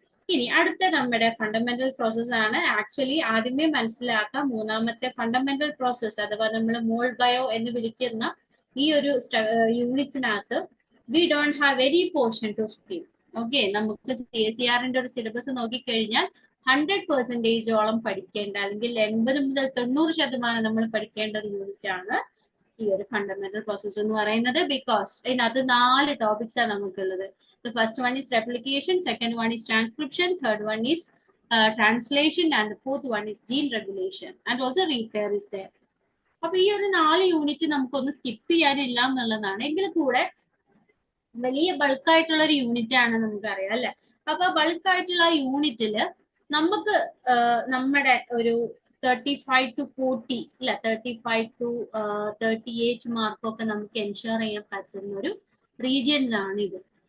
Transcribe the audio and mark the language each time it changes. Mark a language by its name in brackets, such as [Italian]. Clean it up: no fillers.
[Malayalam] ഇനി അടുത്ത നമ്മുടെ ഫണ്ടമെന്റൽ പ്രോസസ് ആണ്. ആക്ച്വലി ആദ്യമേ മനസ്സിലാക്കാം, മൂന്നാമത്തെ ഫണ്ടമെന്റൽ പ്രോസസ് അഥവാ നമ്മൾ മോൾ ബയോ എന്ന് വിളിക്കുന്ന ഈ ഒരു യൂണിറ്റ്സിനകത്ത് [English] We don't have any portion to skip. [Malayalam] Okay, നമുക്ക് CSER-ന്റെ ഒരു സിലബസ് നോക്കിക്കഴിഞ്ഞാൽ 100%ഓളം പഠിക്കേണ്ട, അല്ലെങ്കിൽ 80 മുതൽ 90% നമ്മൾ പഠിക്കേണ്ട ഒരു യൂണിറ്റ് ആണ് ഈ ഒരു ഫണ്ടമെന്റൽ പ്രോസസ് എന്ന് പറയുന്നത്. ബിക്കോസ് ഇതിനകത്ത് 4 ടോപ്പിക്സ് ആണ് നമുക്കുള്ളത്. [English] The first one is replication, second one is transcription, third one is translation, and the fourth one is gene regulation, and also repair is there. [Malayalam] അപ്പൊ ഈ ഒരു 4 യൂണിറ്റ് നമുക്കൊന്ന് സ്കിപ്പ് ചെയ്യാനില്ല എന്നുള്ളതാണ്. എങ്കിൽ കൂടെ വലിയ ബൾക്കായിട്ടുള്ള ഒരു യൂണിറ്റ് ആണ്, നമുക്കറിയാം അല്ലെ. അപ്പൊ ബൾക്കായിട്ടുള്ള യൂണിറ്റില് നമുക്ക് നമ്മുടെ ഒരു 35 to 40 അല്ല 35 to 38 മാർക്കൊക്കെ നമുക്ക് എൻഷുർ ചെയ്യാൻ പറ്റുന്ന ഒരു റീജിയൻസ് ആണ് ഇത്.